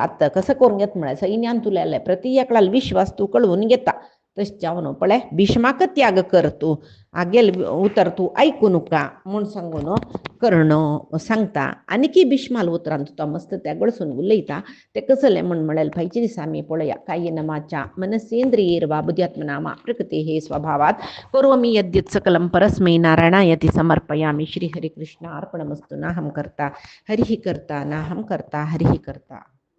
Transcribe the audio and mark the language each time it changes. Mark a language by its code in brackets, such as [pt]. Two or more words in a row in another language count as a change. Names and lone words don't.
[kok] आतां कसं करून घेता म्हळ्यार सैन्यान तुलेले प्रति एकल्याल विश्वास तूं कळवून घेता तशें जावन पळय भीष्माक त्याग कर तूं आगेल उतर तूं आयकूं नका म्हूण सांगून कर्ण सांगता आनीकय भीष्माल उतरान तो मस्त त्या गळसून उलयता तें कसलें म्हळ्यार फायच्या दिसा आमी पळया [sa] कायेन वाचा मनसेंद्रियैर्वा बुद्ध्यात्मना मा प्रकृतेः स्वभावात् करोमि यद्यत् सकलं परस्मै नारायणायति समर्पयामि श्री हरि कृष्ण अर्पणमस्तु नाहं कर्ता हरिः कर्ता नाहं कर्ता हरिः कर्ता.